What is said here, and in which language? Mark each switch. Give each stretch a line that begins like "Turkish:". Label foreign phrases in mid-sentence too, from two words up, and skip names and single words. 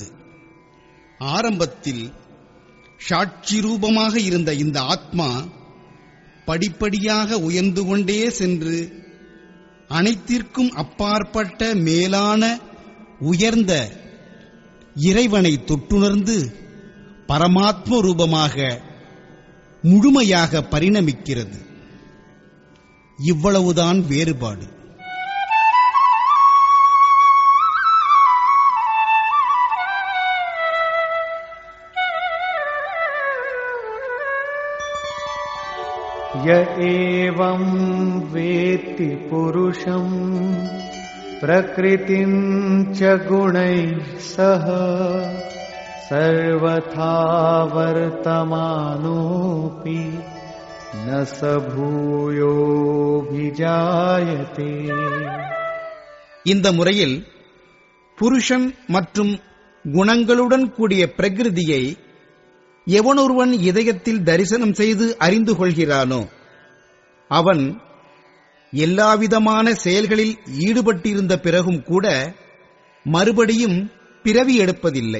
Tamil: ஆரம்பத்தில் சாட்சி ரூபமாக இருந்த இந்த ஆத்மா படிப்படியாக உயர்ந்து கொண்டே சென்று அனைத்திற்கும் அப்பாற்பட்ட மேலான உயர்ந்த இறைவனை தொட்டுணர்ந்து பரமாத்ம ரூபமாக முழுமையாக பரிணமிக்கிறது. இவ்வளவுதான் வேறுபாடு.
Sanskrit: य एवं वेत्ति पुरुषं प्रकृतिं च गुणैः सह सर्वथा वर्तमानोऽपि न स भूयोऽभिजायते.
Tamil: இந்த முறையில் புருஷன் மற்றும் குணங்களுடன் கூடிய பிரகிருதியை எவனொருவன் இதயத்தில் தரிசனம் செய்து அறிந்து கொள்கிறானோ அவன் எல்லாவிதமான செயல்களில் ஈடுபட்டிருந்த பிறகும் கூட மறுபடியும் பிறவி எடுப்பதில்லை.